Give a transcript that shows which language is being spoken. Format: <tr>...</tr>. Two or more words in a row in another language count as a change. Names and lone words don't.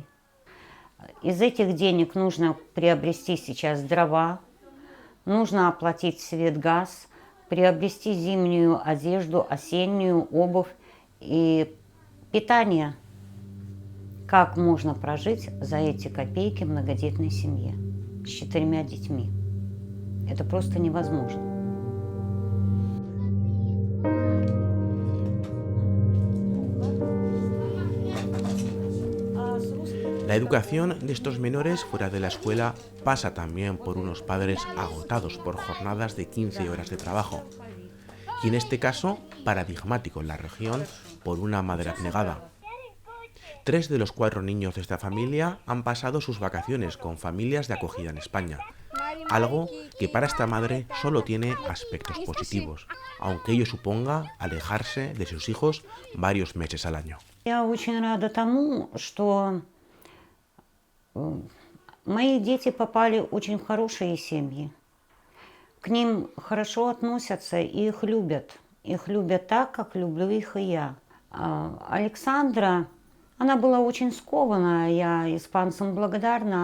<ru>Из этих денег нужно приобрести сейчас дрова, нужно оплатить свет, газ, приобрести зимнюю одежду, осеннюю обувь и питание. Как можно прожить за эти копейки в многодетной семье с 4 детьми? Это просто невозможно.</ru> <es>La educación de estos menores fuera de la escuela pasa también por unos padres agotados por jornadas de 15 horas de trabajo. y en este caso paradigmático en la región por una madre abnegada. 3 de los 4 niños de esta familia han pasado sus vacaciones con familias de acogida en España, algo que para esta madre solo tiene aspectos positivos, aunque ello suponga alejarse de sus hijos varios meses al año.</es> <ru>Я очень рада тому, что мои дети попали очень в хорошие семьи. К ним хорошо относятся и их любят. Их любят так, как люблю их и я. Александра, она была очень скованная, я испанцам благодарна.</ru>